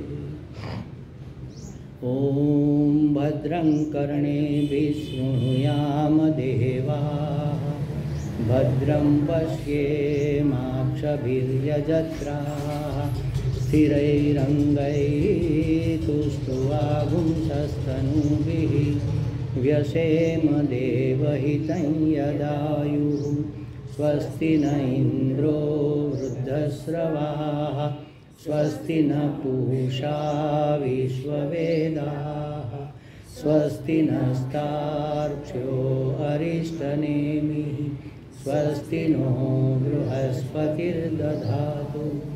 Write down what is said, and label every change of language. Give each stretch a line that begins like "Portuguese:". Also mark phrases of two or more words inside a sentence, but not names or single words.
Sanskrit: ઓમ ભદ્રં કર્ણેભિः શૃણુયામ દેવાः ભદ્રં પશ્યેમાક્ષભિર્યજત્રાः સ્થિરૈરङ्गैस्तुष्ट्वागुंसस्तनूभिः व्यसेम देवहितं यदायुः. स्वस्ति न इन्द्रो वृद्धश्रवाः स्वस्ति न पूषा विश्ववेदाः स्वस्ति नस्तार्क्ष्यो अरिष्टनेमिः स्वस्ति नो बृहस्पतिर्दधातु.